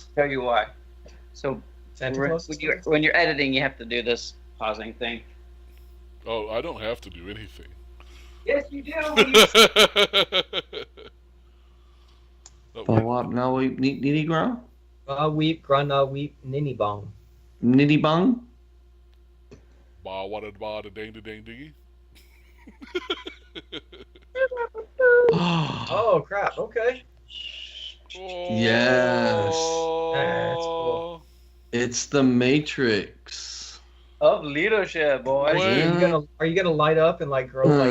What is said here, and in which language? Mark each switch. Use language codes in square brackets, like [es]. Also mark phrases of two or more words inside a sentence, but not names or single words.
[en] Tell you why. So Santa Claus? when you're editing, you have to do this pausing thing. Oh, I don't have to do anything. Yes, you do. Now we needy ground. Weep, grana, weep, ninny bong. Nitty bong. Ba wada ba da dang da dang diggy. Oh crap! Okay. Yes. That's cool. It's the Matrix. Of leadership, boys. Wait. Are you gonna light up and like grow like